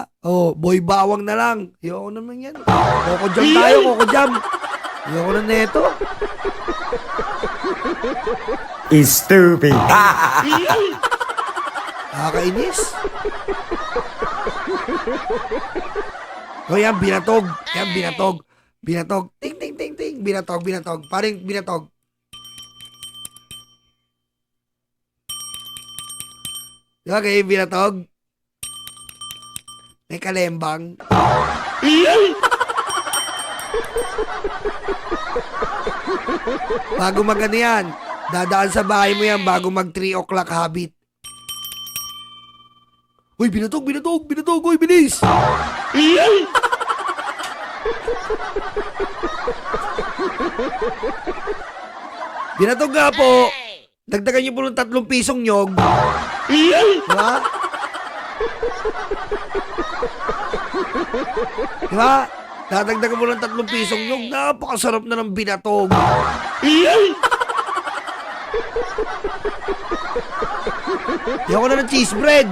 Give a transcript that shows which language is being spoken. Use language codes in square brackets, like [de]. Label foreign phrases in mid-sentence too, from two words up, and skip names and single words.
[tl] Oh, Boy Bawang na lang. Ayoko naman yan. Coco Jam tayo, Coco Jam. Ayoko na neto. Stupid. Nakakainis. O yan, binatog. Yan, binatog. Binatog. Ting, ting, ting, ting. Binatog, binatog. Paring binatog. Diba kayo binatog? May kalembang. Bago mag ano yan, dadaan sa bahay mo yan bago mag 3 [en] o'clock habit. [tl] Uy, binatog, binatog, binatog, uy, bilis! Binatog nga po. Dagdagan niyo po ng 3 pisong nyog. Diba? Diba? Dadagdagan mo ng 3 pisong nyog. Napakasarap na ng binatog. Ayoko na ng cheese bread.